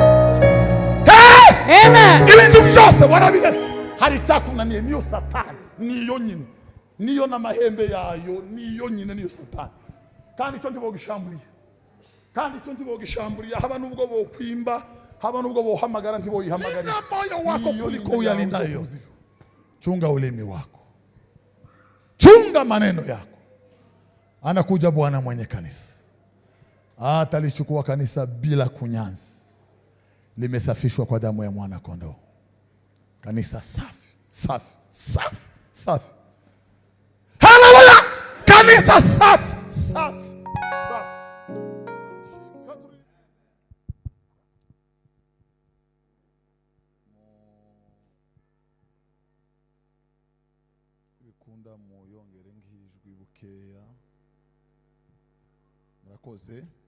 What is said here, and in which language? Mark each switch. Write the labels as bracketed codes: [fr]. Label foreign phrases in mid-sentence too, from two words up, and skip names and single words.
[rn] Amen. Ibintu byose warabiretse, hari cyakunaniye, niyo satani, niyo nyine, niyo n'amahembe yayo, niyo nyine, niyo satani. Kandi icyo ntibogishamburiye, haba nubwo bokwimba, haba nubwo bohamagara ntiboyihamagara. [sw] Moyo wako kuliko uyalindayo. Chunga ulimi wako, chunga maneno yako. Anakuja Bwana mwenye kanisa, atalichukua kanisa bila kunyanzi, limesafishwa kwa damu ya mwana kondoo. Kanisa safi, safi, safi, safi. Haleluya! Kanisa safi, safi, safi. [rn] Bikunda muyongere ngijwi bukeya. Murakoze.